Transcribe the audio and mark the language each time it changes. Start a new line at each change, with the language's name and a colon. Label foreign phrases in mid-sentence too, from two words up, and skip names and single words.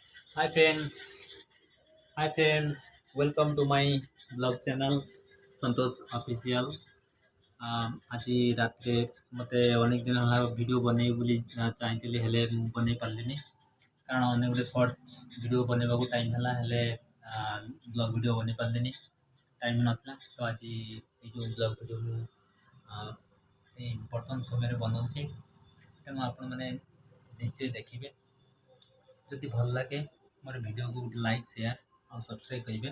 English: Hi friends, hi friends. Welcome to my blog channel Santosh Official.
Odia: ଆଜି ରାତିରେ ମୋତେ ଅନେକ ଦିନ ହେଲା ଭିଡ଼ିଓ ବନେଇବି ବୋଲି ଚାହିଁଥିଲି ହେଲେ ମୁଁ ବନେଇ ପାରିଲିନି କାରଣ ଅନେକ ଗୁଡ଼ିଏ
English: short video
Odia: ବନେଇବାକୁ ଟାଇମ୍ ହେଲା ହେଲେ
English: blog video
Odia: ବନେଇ ପାରିଲିନି ଟାଇମ୍ ନଥିଲା ତ ଆଜି ଏଇ ଯେଉଁ
English: blog video
Odia: ମୁଁ ଏଇ ବର୍ତ୍ତମାନ ସମୟରେ ବନାଉଛି ତେଣୁ ଆପଣମାନେ ନିଶ୍ଚୟ ଦେଖିବେ ଯଦି ଭଲ ଲାଗେ ମୋର ଭିଡ଼ିଓକୁ ଗୋଟେ
English: like share
Odia: ଆଉ ସବସ୍କ୍ରାଇବ୍ କରିବେ।